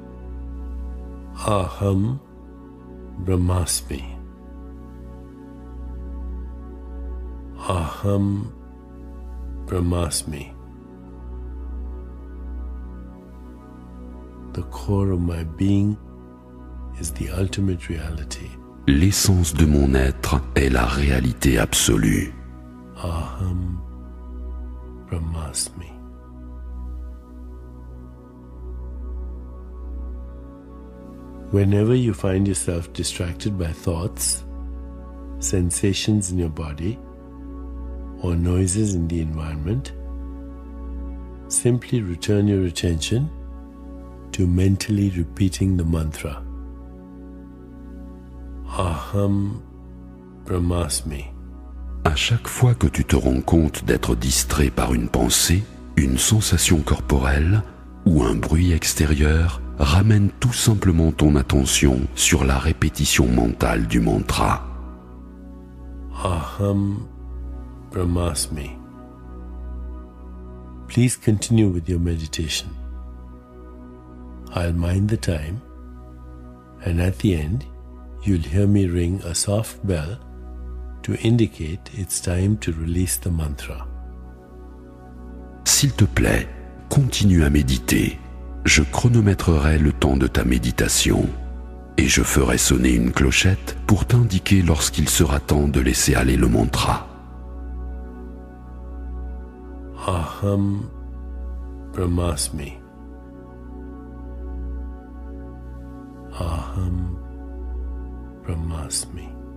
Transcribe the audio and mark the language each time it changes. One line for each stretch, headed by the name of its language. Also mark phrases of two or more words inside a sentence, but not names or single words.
Sanskrit: Aham Brahmasmi. Aham Brahmasmi.
English: The core of my being is the ultimate reality.
French: L'essence de mon être est la réalité absolue.
Sanskrit: Aham Brahmasmi.
English: Whenever you find yourself distracted by thoughts, sensations in your body, or noises in the environment, simply return your attention to mentally repeating the mantra.
Sanskrit: Aham Brahmasmi.
French: À chaque fois que tu te rends compte d'être distrait par une pensée, une sensation corporelle ou un bruit extérieur, ramène tout simplement ton attention sur la répétition mentale du mantra.
Sanskrit: Aham Brahmasmi.
English: Please continue with your meditation. I'll mind the time, and at the end, you'll hear me ring a soft bell to indicate it's time to release the mantra.
French: S'il te plaît, continue à méditer. Je chronométrerai le temps de ta méditation et je ferai sonner une clochette pour t'indiquer lorsqu'il sera temps de laisser aller le mantra.
Sanskrit: Aham Brahmasmi. Aham Brahmasmi.